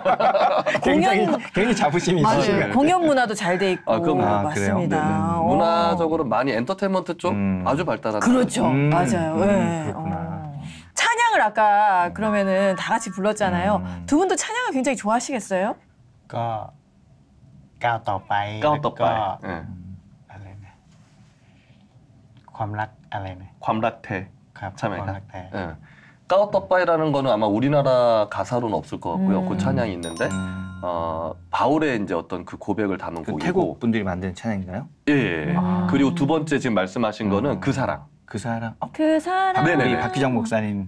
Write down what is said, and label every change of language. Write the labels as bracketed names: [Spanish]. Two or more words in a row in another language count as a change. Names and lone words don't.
[Korean] 굉장히 자부심이 있으시네요. 맞아요. 공연 문화도 잘 돼 있고. 그럼요. 그래요? 맞습니다. 문화적으로 많이 엔터테인먼트 쪽 아주 발달한. 그렇죠. 맞아요. 네. 그렇구나. 찬양을 아까 그러면은 다 같이 불렀잖아요. 두 분도 찬양을 굉장히 좋아하시겠어요? [Thai] ก็ก้าวต่อไป ก้าวต่อไป แล้วก็ [Korean] 예. [Thai] อะไรนะความรักอะไรนะ ความรักแท้ ครับ [Korean] 참여가. [Thai] ความรักแท้ [Korean] 예. 까오떡바이라는 거는 아마 우리나라 가사로는 없을 것 같고요. 그 찬양이 있는데 바울의 이제 어떤 그 고백을 담은 그 곡이고. 태국 분들이 만든 찬양인가요? 예. 예. 그리고 두 번째 지금 말씀하신 거는 그 사랑. 그 사람. 그 사람. 네네네. 우리 박기정 목사님.